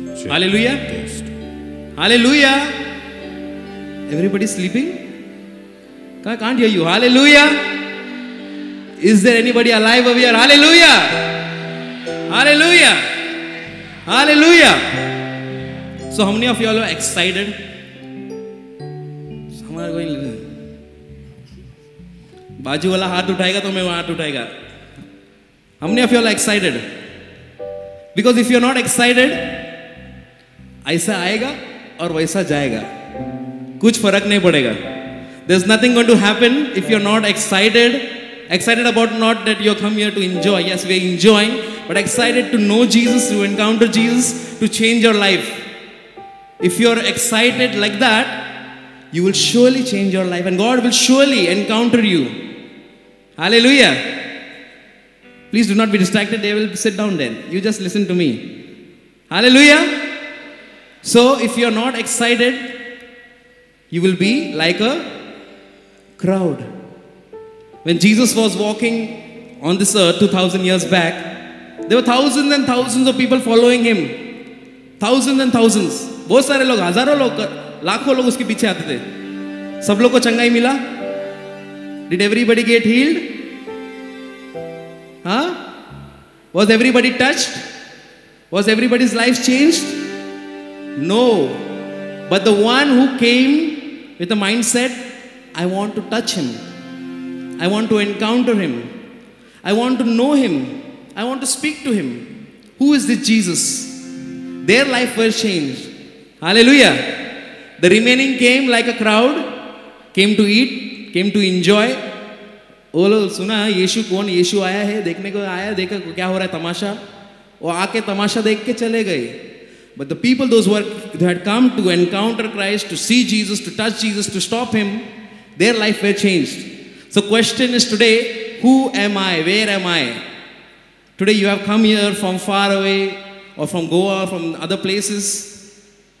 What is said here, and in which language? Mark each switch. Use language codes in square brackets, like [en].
[en] Hallelujah. Hallelujah. Everybody sleeping? I can't hear you. Hallelujah. Is there anybody alive over here? Hallelujah. Hallelujah. Hallelujah. So how many of you all are excited? [hi] बाजू वाला हाथ उठाएगा तो मैं वो हाथ उठाएगा. [en] How many of you are excited? Because if you are not excited, [hi] ऐसा आएगा और वैसा जाएगा. कुछ फर्क नहीं पड़ेगा. [en] There's nothing going to happen if you're not excited. Excited about not that you come here to enjoy. Yes, we're enjoying, but excited to know Jesus, to encounter Jesus, to change your life. If you're excited like that, you will surely change your life and God will surely encounter you. Hallelujah. Please do not be distracted. They will sit down there. You just listen to me. Hallelujah. So if you're not excited, you will be like a crowd. When Jesus was walking on this earth 2000 years back, there were thousands and thousands of people following him. Thousands and thousands. [hi] बहुत सारे लोग, हजारों लोग, लाखों लोग उसके पीछे आते थे. सब लोग को चंगाई मिला? [en] Did everybody get healed? Huh? Was everybody touched? Was everybody's life changed? No. But the one who came with a mindset, I want to touch him. I want to encounter him. I want to know him. I want to speak to him. Who is this Jesus? Their life was changed. Hallelujah. The remaining came like a crowd, came to eat, came to enjoy. [hi] वो लोग सुना यीशु कौन, यीशु आया है, देखने को आया, देखा क्या हो रहा है तमाशा, वो आके तमाशा देख के चले गए. [en] But the people, those who had come to encounter Christ, to see Jesus, to touch Jesus, to stop him, their life were changed. So question is today, who am I? Where am I? Today you have come here from far away or from Goa or from other places.